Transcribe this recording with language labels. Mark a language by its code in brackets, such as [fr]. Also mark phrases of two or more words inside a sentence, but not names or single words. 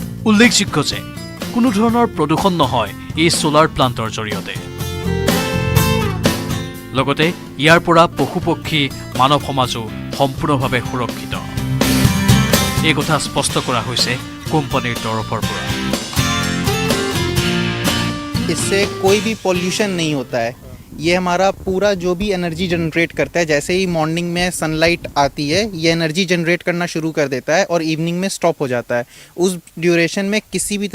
[as] উল্লেখযোগ্য যে কোনো ধৰণৰ প্ৰদূষণ নহয় এই [en] solar plant [as] জৰিয়তে লগতে ইয়াৰ পৰা পশুপক্ষী মানৱ সমাজো সম্পূৰ্ণভাৱে সুৰক্ষিত এই কথা স্পষ্ট কৰা হৈছে কোম্পানীৰ তৰফৰ পৰা [hi] इससे कोई भी पॉल्यूशन नहीं होता है ये हमारा पूरा जो भी [en] energy generate [hi] करता है जैसे ही मॉर्निंग में सनलाइट आती है ये [en] energy generate [hi] करना शुरू कर देता है और इवनिंग में स्टॉप हो जाता है उस ड्यूरेशन में किसी भी